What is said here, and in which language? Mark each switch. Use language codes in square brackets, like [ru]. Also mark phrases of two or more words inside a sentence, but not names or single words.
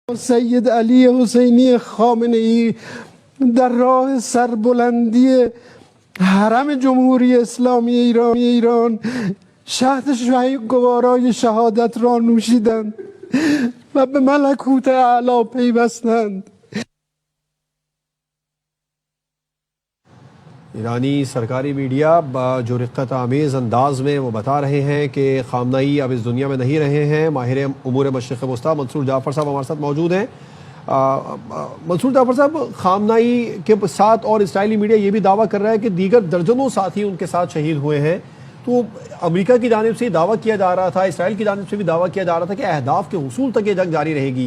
[fa] سید علی حسینی خامنه‌ای در راه سربلندی حرم جمهوری اسلامی ایران شهد گوارای شهادت را نوشیدند و به ملکوت اعلی پیوستند. [ur] ایرانی سرکاری میڈیا جو رقت آمیز انداز میں وہ بتا رہے ہیں کہ خامنہئی اب اس دنیا میں نہیں رہے ہیں۔ ماہر امور مشرق وسطیٰ منصور جعفر صاحب ہمارے ساتھ موجود ہیں۔ منصور جعفر صاحب، خامنہئی کے ساتھ اور اسرائیلی میڈیا یہ بھی دعویٰ کر رہا ہے کہ دیگر درجنوں ساتھی ان کے ساتھ شہید ہوئے ہیں، تو امریکہ کی جانب سے دعویٰ کیا جا رہا تھا، اسرائیل کی جانب سے بھی دعویٰ کیا جا رہا تھا کہ اہداف کے حصول تک یہ جنگ جاری رہے گی۔